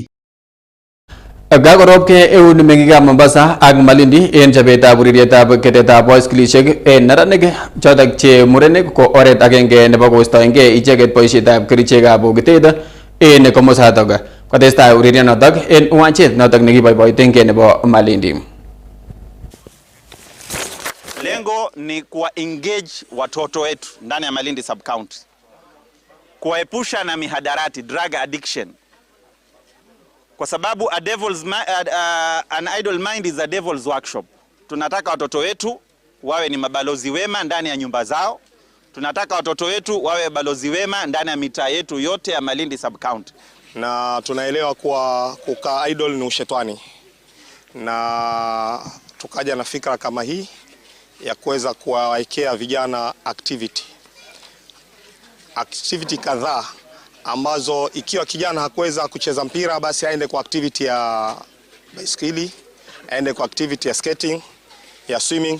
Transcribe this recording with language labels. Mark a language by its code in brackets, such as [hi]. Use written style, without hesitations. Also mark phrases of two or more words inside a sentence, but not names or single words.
[kln] Kakorobke eun meng'ikab Mombasa ak Malindi en chobetab urerietab ketetab boskilishek en neranik chotok che murenik ko oret agenge nebo koistoengei icheket boisietab kerichekab bokitet en komosatok. Kotestai urerionotok en uwanjet notok nekiboiboitengei nebo Malindi. [sw] Lengo ni kuwa engage watoto wetu ndani ya Malindi [en] sub county, [sw] kuwaepusha na mihadarati, [en] drug addiction, [sw] kwa sababu [en] an idle mind is a devil's workshop. [sw] Tunataka watoto wetu wawe ni mabalozi wema ndani ya nyumba zao. Tunataka watoto wetu wawe balozi wema ndani ya mitaa yetu yote ya Malindi [en] sub county. [sw] Na tunaelewa kuwa kukaa idle ni ushetani, na tukaja na fikra kama hii ya kuweza kuwawekea vijana activity kadhaa ambazo ikiwa kijana hakuweza kucheza mpira basi aende kwa activity ya baiskeli, aende kwa activity ya skating, ya swimming.